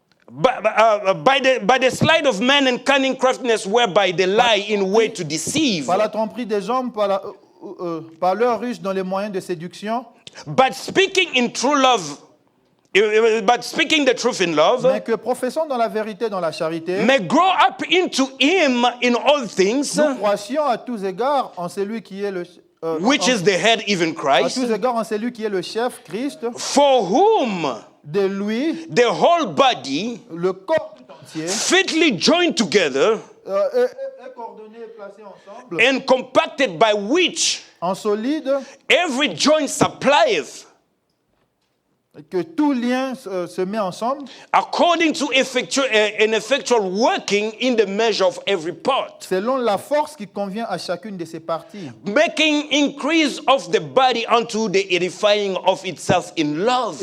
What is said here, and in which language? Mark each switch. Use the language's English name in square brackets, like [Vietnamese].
[English] by the sleight of man and cunning craftiness whereby they lie in way to deceive. [French] par la tromperie des hommes, par leur ruse dans les moyens de séduction, [English] But speaking in true love, but speaking the truth in love, [French] mais que professons dans la vérité, dans la charité, [English] may grow up into Him in all things, [French] nous croissions à tous égards en celui qui est le [English] which is the head, even [French] à [English] Christ, [French] tous égards en celui qui est le chef, Christ, [English] for whom [French] de lui, [English] the whole body, [French] le corps tout entier, [English] fitly joined together [French] est coordonné et placé ensemble, [English] and compacted by which [French] en solide, [English] every joint supplieth, [French] que tout lien se met ensemble, [English] according to an effectual working in the measure of every part, [French] selon la force qui convient à chacune de ses parties, [English] making increase of the body unto the edifying of itself in love.